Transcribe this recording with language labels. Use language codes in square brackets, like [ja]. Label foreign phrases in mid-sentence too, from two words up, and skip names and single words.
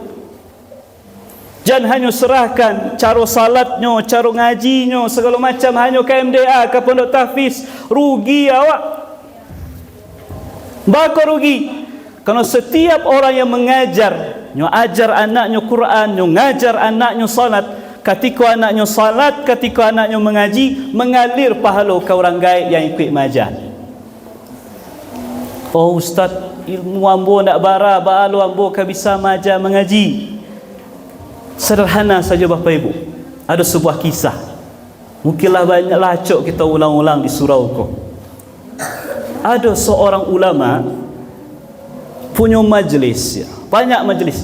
[id] Jangan hanya serahkan cara salatnya, cara ngajinya, segala macam hanya ke MDA, ke pondok tahfiz. [min] Rugi awak. Bako rugi. [id] Kalau setiap orang yang mengajar, nyo ajar anaknya Quran, nyo ngajar anaknya salat, ketika anaknya salat, ketika anaknya mengaji, mengalir pahala ke orang gaib yang ikut majar. [min] Oh ustaz, ilmu ambo nak bara, baalu ambo ka bisa majar mengaji. [id] Sederhana saja Bapak Ibu. Ada sebuah kisah. Mungkinlah banyak lacok kita ulang-ulang di surau ko. Ada seorang ulama punya majlis, banyak majlis.